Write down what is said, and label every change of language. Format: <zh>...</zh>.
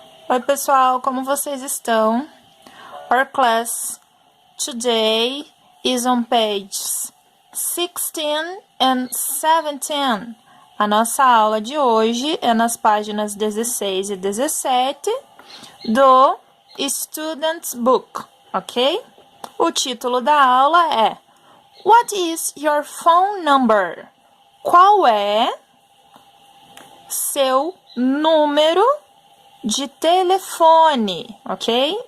<pt>Oi pessoal, como vocês estão?</pt> <en>Our class today is on pages 16 and 17.</en> <pt>A nossa aula de hoje é nas páginas 16 e 17 do Student's Book, ok? O título da aula é</pt> <en>What is your phone number?</en> <pt>Qual é seu número de telefone, ok?</pt>